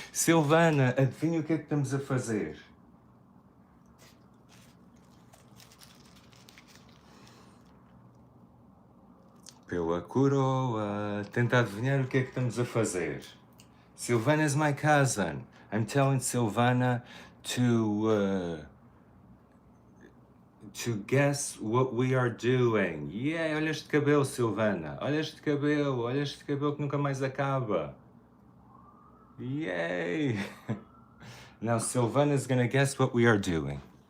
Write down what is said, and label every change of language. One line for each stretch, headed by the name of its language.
Portuguese: Silvana, adivinha o que é que estamos a fazer? Pela coroa, tenta adivinhar o que é que estamos a fazer.
English: Silvana is my cousin. I'm telling Silvana to guess what we are doing.
Portuguese: Yeah, olha este cabelo, Silvana. Olha este cabelo que nunca mais acaba. Yay!
English: Now Silvana is gonna guess what we are doing.